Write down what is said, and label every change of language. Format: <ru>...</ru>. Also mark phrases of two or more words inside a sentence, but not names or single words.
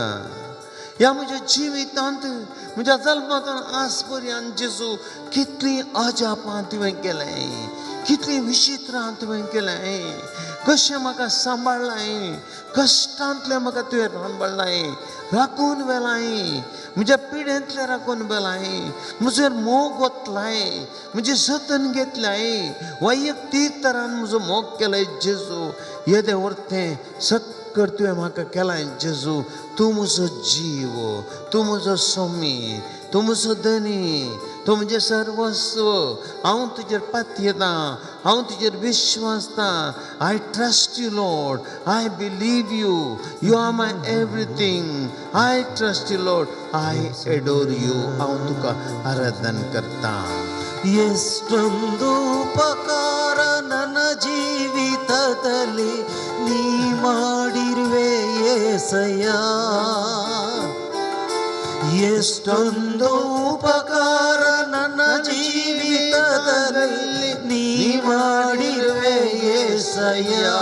<kok>ह्या म्हज्या जिवितांत म्हज्या जल्मांतल्यान आज पर्यंत जेजू कितलीं अजापां तुवें केलें, कितलीं विचित्रां तुवें केलें, कशें म्हाका सांबाळ्ळाय, कश्टांतलें म्हाका तुवें सांबाळ्ळाय, राखून व्हेलाय, म्हज्या पिड्यांतलें राखून व्हेलाय, म्हजेर मोग ओतलाय, म्हजें जतन घेतलाय, वैयक्तीक तरान म्हजो मोग केलाय जेजू. येदें व्हरतें सक्कर तुवें म्हाका केलाय जेजू. तूं म्हजो जीव, तूं म्हजो सोमी, तूं म्हजो धनी, तूं म्हजें सर्वस्व. हांव तुजेर पाती येता, हांव तुजेर विश्वासता.</kok> <en>I trust you Lord, I believe you, you are my everything. I trust you Lord, I adore you.</en> <kok>हांव तुका आराधन करता.</kok> <kn>ಎಷ್ಟೊಂದು ಉಪಕಾರ ನನ್ನ ಜೀವಿತದಲ್ಲಿ ನೀ ಮಾಡಿರುವೆ యేసయ్య. ಎಷ್ಟೊಂದು ಉಪಕಾರ ನನ್ನ ಜೀವಿತದಲ್ಲಿ ನೀ ಮಾಡಿರುವೆ యేసయ్య.</kn>